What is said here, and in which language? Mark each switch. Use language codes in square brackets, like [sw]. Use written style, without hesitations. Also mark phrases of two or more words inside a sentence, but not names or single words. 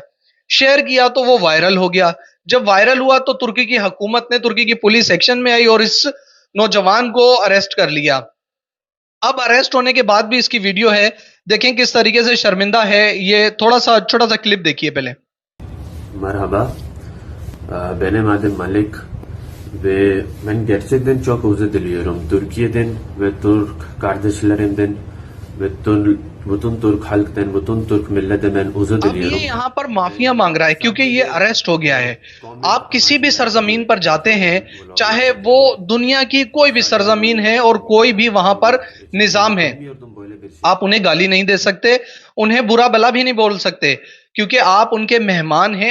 [hi] शेयर किया तो वो वायरल हो गया। जब वायरल हुआ तो तुर्की की हुकूमत ने, तुर्की की पुलिस एक्शन में आई और इस नौजवान को अरेस्ट कर लिया। अब अरेस्ट होने के बाद भी इसकी वीडियो है, देखें किस तरीके से शर्मिंदा है। ये थोड़ा सा छोटा सा क्लिप देखिए पहले। [tr] Merhaba, benim adım Malik ve ben gerçekten çok özür diliyorum. Türkiye'den ve Türk kardeşlerimden ve bütün Türk halktan, bütün Türk milletinden özür [hi] अब ये [tr] diliyorum. [hi] यहाँ पर माफिया मांग रहा है क्योंकि ये अरेस्ट हो गया है। आप किसी भी सरजमीन पर जाते हैं, चाहे वो दुनिया की कोई भी सरजमीन है और कोई भी वहां पर निजाम है, आप उन्हें गाली नहीं दे सकते, उन्हें बुरा भला भी नहीं बोल सकते, क्योंकि आप उनके मेहमान हैं।